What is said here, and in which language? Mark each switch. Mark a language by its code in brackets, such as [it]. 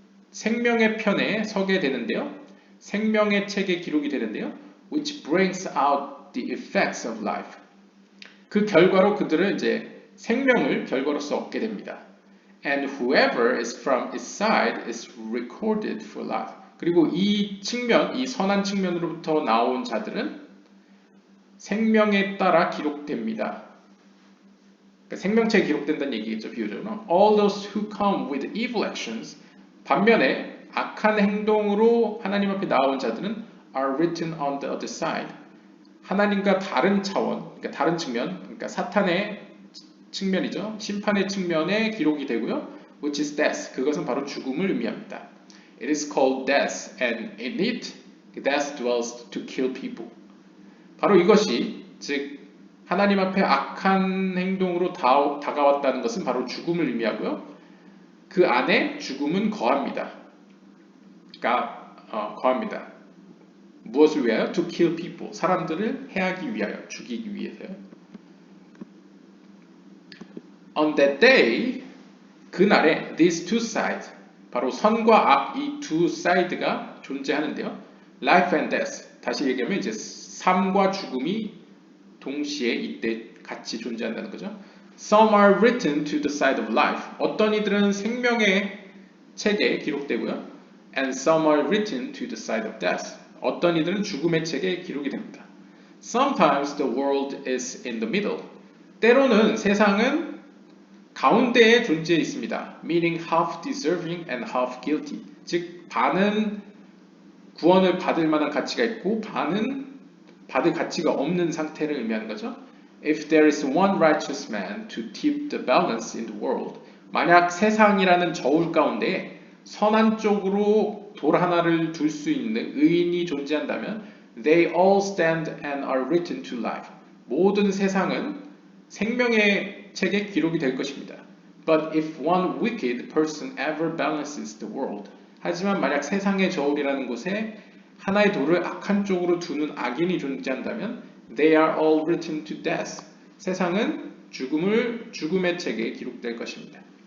[ko] 생명의 편에 서게 되는데요. 생명의 책에 기록이 되는데요. [en] Which brings out the effects of life. [ko] 그 결과로 그들은 이제 생명을 결과로서 얻게 됩니다. [en] And whoever is from its side is recorded for life. [ko] 그리고 이 측면, 이 선한 측면으로부터 나온 자들은 생명에 따라 기록됩니다. 그러니까 생명체에 기록된다는 얘기겠죠, 비유적으로. [en] All those who come with evil actions, [ko] 반면에 악한 행동으로 하나님 앞에 나온 자들은 [en] are written on the other side. [ko] 하나님과 다른 차원, 그러니까 다른 측면, 그러니까 사탄의 측면이죠. 심판의 측면에 기록이 되고요. [en] Which is death. [ko] 그것은 바로 죽음을 의미합니다. [en] It is called death, and in it, death dwells to kill people. [ko] 바로 이것이, 즉 하나님 앞에 악한 행동으로 다가왔다는 것은 바로 죽음을 의미하고요. 그 안에 죽음은 거합니다. 거합니다. 무엇을 위하여? [en] To kill people. [ko] 사람들을 해하기 위하여, 죽이기 위해서요. [en] On that day, [ko] 그날에 [en] these two sides, [ko] 바로 선과 악 이 두 사이드가 존재하는데요. [en] Life and death. [ko] 다시 얘기하면 이제 삶과 죽음이 동시에 이때 같이 존재한다는 거죠. [en] Some are written to the side of life. [ko] 어떤 이들은 생명의 책에 기록되고요. [en] And some are written to the side of death. [ko] 어떤 이들은 죽음의 책에 기록이 됩니다. [en] Sometimes the world is in the middle. [ko] 때로는 세상은 가운데에 존재해 있습니다. [en] Meaning half deserving and half guilty. [ko] 즉 반은 구원을 받을 만한 가치가 있고 반은 받을 가치가 없는 상태를 의미하는 거죠. [en] If there is one righteous man to tip the balance in the world, [ko] 만약 세상이라는 저울 가운데 선한 쪽으로 돌 하나를 둘 수 있는 의인이 존재한다면 [en] they all stand and are written to life. [ko] 모든 세상은 생명의 책에 기록이 될 것입니다. [en] But if one wicked person ever balances the world, [ko] 하지만 만약 세상의 저울이라는 곳에 하나의 돌을 악한 쪽으로 두는 악인이 존재한다면 [en] they are all written to death. [ko] 세상은 죽음의 책에 기록될 것입니다.